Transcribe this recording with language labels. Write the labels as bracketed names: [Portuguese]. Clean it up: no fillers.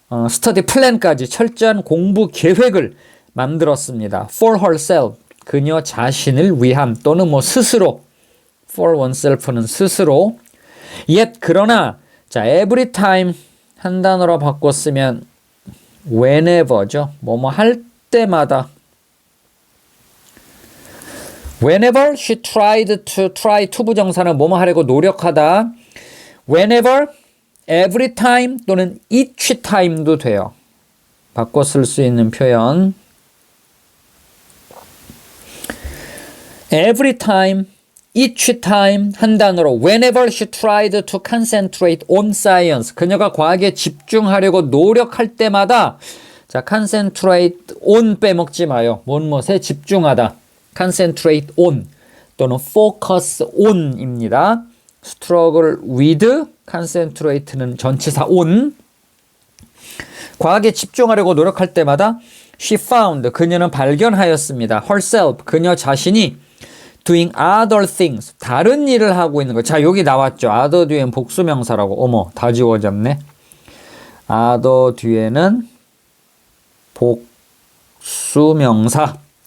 [Korean] study plan까지 철저한 공부 계획을 만들었습니다. [English] for herself, [Korean] 그녀 자신을 위함 또는 뭐 스스로, for oneself는 스스로. Yet 그러나 자 [English] every time [Korean] 한 단어로 바꿨으면 whenever죠. 뭐뭐 할 때마다. [English] Whenever she tried to try to [Korean] 부정사는 뭐뭐 하려고 노력하다. Whenever, every time 또는 each time도 돼요. 바꿔 쓸 수 있는 표현. [English] Every time, each time [Korean] 한 단어로 [English] whenever she tried to concentrate on science. [Korean] 그녀가 과학에 집중하려고 노력할 때마다 자, concentrate on 빼먹지 마요. 무엇에 집중하다. concentrate on 또는 focus on입니다. struggle with, concentrate는 전치사 on. 과학에 집중하려고 노력할 때마다 [English] she found, [Korean] 그녀는 발견하였습니다. herself, 그녀 자신이 [English] doing other things, [Korean] 다른 일을 하고 있는 거. 자, 여기 나왔죠. other 뒤엔 복수명사라고. 어머, 다 지워졌네. other 뒤에는 복수명사.